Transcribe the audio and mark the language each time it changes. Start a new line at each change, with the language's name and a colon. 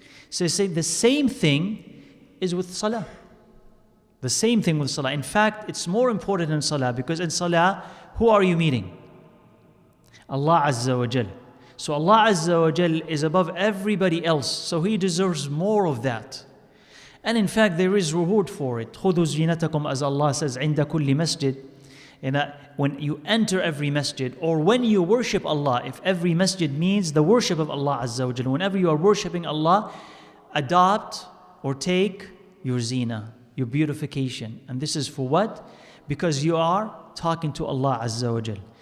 English: So say the same thing is with salah. The same thing with salah. In fact, it's more important in salah because in salah, who are you meeting? Allah Azza wa Jal. So Allah Azza wa Jal is above everybody else. So He deserves more of that. And in fact, there is reward for it.
Arabic: خُذُوا زِينَتَكُمْ,
English: as Allah says,
Arabic: عِنْدَ كُلِّ مَسْجِدٍ.
English: When you enter every masjid or when you worship Allah, if every masjid means the worship of Allah Azza wa Jal, whenever you are worshiping Allah, adopt or take your zina, your beautification. And this is for what? Because you are talking to Allah Azza wa Jal.